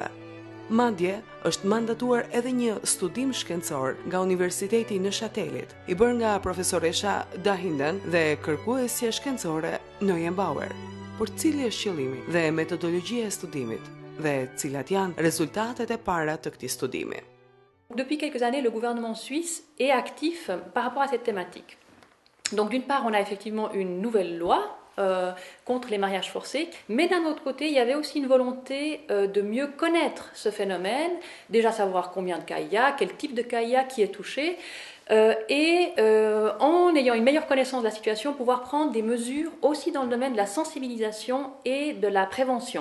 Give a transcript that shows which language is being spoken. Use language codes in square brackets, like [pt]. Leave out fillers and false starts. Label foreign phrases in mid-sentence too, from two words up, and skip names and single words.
[sq] Madje është mandatuar edhe një studim shkencor nga Universiteti i Neuchâtelit, i bërë nga profesoresha Dahinden dhe kërkuesja shkencore Neuenbauer. Por cili është qëllimi dhe metodologjia e studimit dhe cilat janë rezultatet e para të këtij studimi? [fr] Depuis quelques années, le gouvernement suisse est actif par rapport à cette thématique. Donc d'une part, on a effectivement une nouvelle loi contre les mariages forcés, mais d'un autre côté, il y avait aussi une volonté de mieux connaître ce phénomène, déjà savoir combien de cas il y a, quel type de cas il y a, qui est touché, et en ayant une meilleure connaissance de la situation, pouvoir prendre des mesures aussi dans le domaine de la sensibilisation et de la prévention.